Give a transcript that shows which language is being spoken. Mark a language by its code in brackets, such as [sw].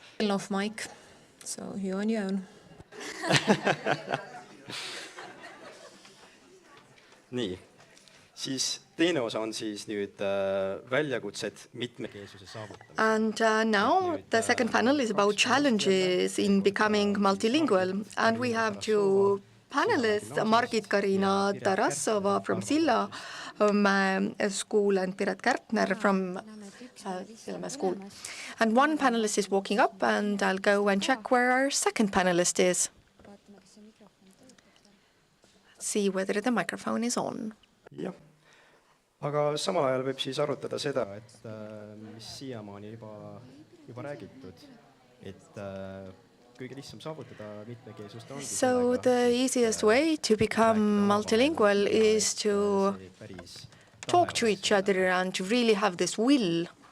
[en] Off mic, so you're on your own. [et] Nii, siis teine osa on siis nüüd väljakutsed mitmekeelsuse saavutamisel. [en] And now the second panel is about challenges in becoming multilingual. And we have two panelists, Margit-Karina Tarasova from Silla School and Piret Kärtner from Silla School. And one panelist is walking up, and I'll go and check where our second panelist is. See whether the microphone is on. [et] Jah, aga samal ajal võib siis arutada seda, et mis siiamaani juba räägitud, et kõige lihtsam saavutada mitmekeelsust ongi. [en] So the easiest way to become multilingual is to talk to each other and to really have this will.